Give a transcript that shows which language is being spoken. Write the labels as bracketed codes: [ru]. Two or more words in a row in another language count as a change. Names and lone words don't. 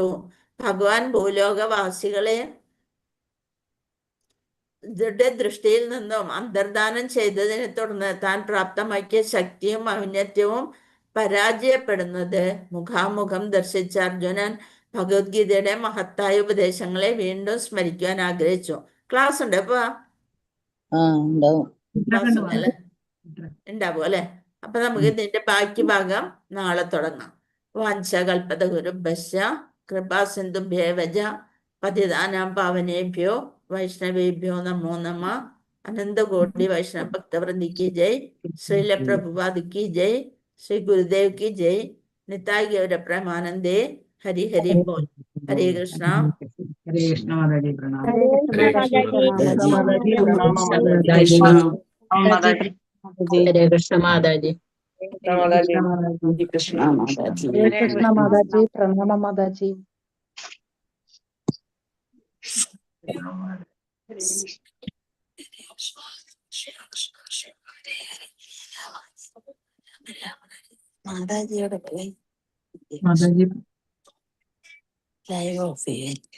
[ml] ഭഗവാൻ ഭൂലോകവാസികളെ ദൃഷ്ടിയിൽ നിന്നും അന്തർദാനം ചെയ്തതിനെ തുടർന്ന് താൻ പ്രാപ്തമാക്കിയ ശക്തിയും ഔന്നത്യവും പരാജയപ്പെടുന്നത് മുഖാമുഖം ദർശിച്ച അർജുനൻ ഭഗവത്ഗീതയുടെ മഹത്തായ ഉപദേശങ്ങളെ വീണ്ടും സ്മരിക്കുവാൻ ആഗ്രഹിച്ചു. ക്ലാസ് ഉണ്ട് അപ്പൊ? ക്ലാസ് ഉണ്ടല്ലേ? ഉണ്ടാവും അല്ലെ? അപ്പൊ നമുക്ക് ഇതിന്റെ ബാക്കി ഭാഗം നാളെ തുടങ്ങാം. [sa] വാഞ്ചകൽപതഗുരുഭ്യശ്ച കൃപാ സിന്ധുഭ്യേവച പതിതാനാം പാവനേഭ്യോ വൈഷ്ണവേഭ്യോ നമോ നമഃ. [hi] अनंतकोटि वैष्णव भक्तवृंदी की जय. श्रील प्रभुपाद की जय. श्री गुरुदेव की जय. निताय गौर प्रेमानंदे. हरि हरि बोल. हरे कृष्ण. हरे कृष्ण माताजी प्रणाम. हरे कृष्ण माताजी हरे कृष्ण माताजी. कृष्ण माताजी. हरे कृष्ण माताजी प्रणाम माताजी. [ml] മാതാജിയോടെ പോയി माताजी ലൈവ് ഓഫ് ചെയ്യാൻ.